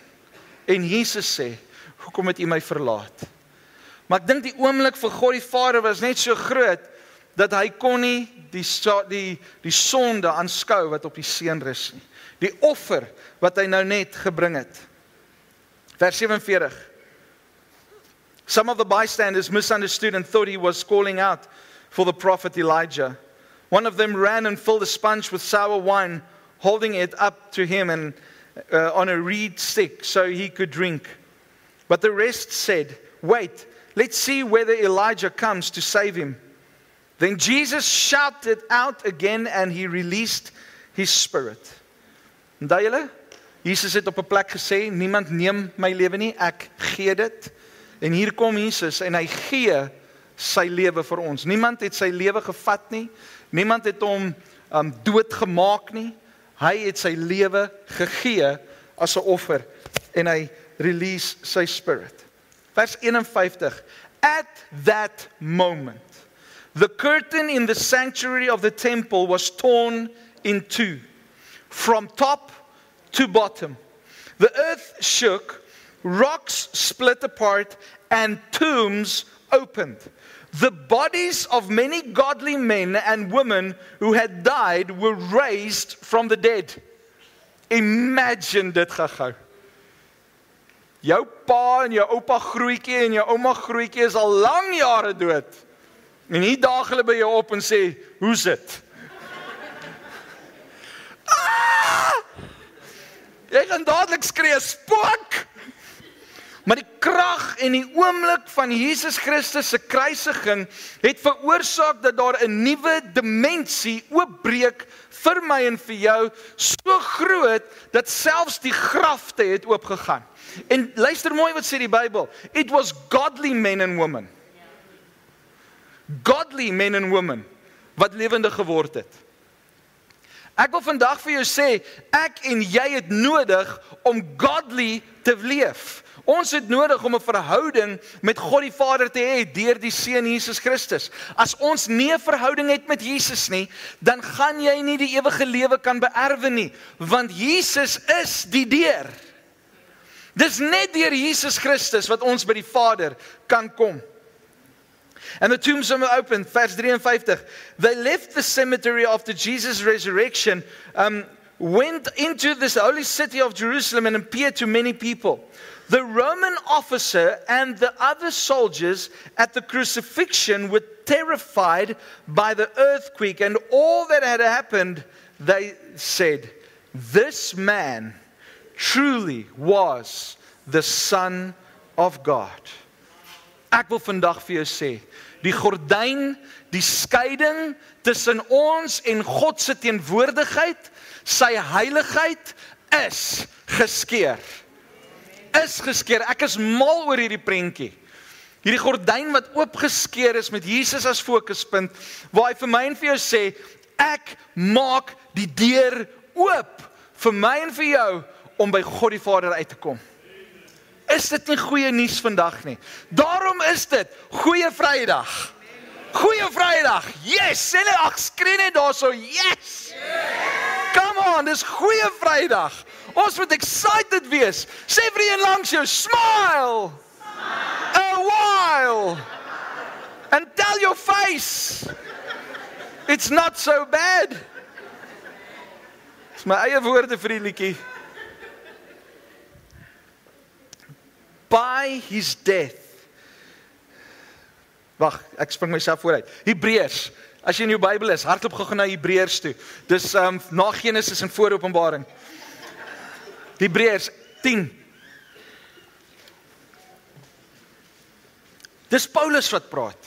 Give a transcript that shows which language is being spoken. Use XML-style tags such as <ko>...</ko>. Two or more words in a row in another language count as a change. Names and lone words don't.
<af>En Jesus sê, hoekom het U my verlaat? Maar ek dink die oomblik vir God die Vader was net so groot, dat hy kon nie die sonde aanskou wat op die Seun rus nie. Die offer wat hy nou net gebring het. Vers 47.</af> <en>Some of the bystanders misunderstood and thought he was calling out for the prophet Elijah. One of them ran and filled a sponge with sour wine, holding it up to him and on a reed stick so he could drink. But the rest said, wait, let's see whether Elijah comes to save him. Then Jesus shouted out again and he released his spirit.</en> <af>Onthou julle? Jesus het op 'n plek gesê, niemand neem my lewe nie, ek gee dit. En hier kom Jesus en hy gee sy lewe vir ons. Niemand het sy lewe gevat nie, niemand het hom doodgemaak nie. Hy het sy lewe gegee as 'n offer en hy release sy spirit. Vers 51.</af> <en>At that moment. the curtain in the sanctuary of the temple was torn in two, from top to bottom. The earth shook, rocks split apart, and tombs opened. The bodies of many godly men and women who had died were raised from the dead.</en> <af>Imagine dit gou. Jou pa en jou oupa grootjie en jou ouma grootjie is al lang jare dood. En hier daag hulle by jou op en sê, "Hoe's dit?" Jy gaan dadelik skree, "Spook!" Maar die krag en die oomblik van Jesus Christus se kruisiging het veroorsaak dat daar 'n nuwe dimensie oopbreek vir my en vir jou, so groot dat selfs die grafte het oopgegaan. En luister mooi wat sê die Bybel.</af> <en>It was godly men and women. Godly men and women</en> <af>wat lewendig geword het. Ek wil vandag vir jou sê, ek en jy het nodig om godly te leef. Ons het nodig om 'n verhouding met God die Vader te hê deur die Seun Jesus Christus. As ons nie 'n verhouding het met Jesus nie, dan gaan jy nie die ewige lewe kan beerwe nie, want Jesus is die deur. Dis net deur Jesus Christus wat ons by die Vader kan kom.</af> <en>And the tombs were opened, vers 53. They left the cemetery after Jesus' resurrection, went into this holy city of Jerusalem and appeared to many people. The Roman officer and the other soldiers at the crucifixion were terrified by the earthquake and all that had happened. They said, "This man truly was the Son of God."</en> <af>Ek wil vandag vir jou sê, die gordyn, die skeiding tussen ons en God se teenwoordigheid, sy heiligheid, is geskeur. Is geskeur. Ek is mal oor hierdie prentjie. Hierdie gordyn wat oopgeskeur is met Jesus as fokuspunt, waar hy vir my en vir jou sê, ek maak die deur oop vir my en vir jou om by God die Vader uit te kom. Is dit nie goeie nuus vandag nie? Daarom is dit Goeie Vrydag. Goeie Vrydag. Yes! Sê net, ag skree net daarso.</af> <en>Yes! Come on,</en> <af>dis Goeie Vrydag. Ons moet excited wees. Sê vir die een langs jou, smile.</af> <en>A while. And tell your face. It's not so bad.</en> <af>Dis my eie woorde vir die liedjie.</af> <en>By his death.</en> <af>Wag, ek spring myself vooruit. Hebreërs. As jy in jou Bybel is, hardloop gou na Hebreërs toe. Dis na Genesis en voor Openbaring. Hebreërs 10. Dis Paulus wat praat.</af>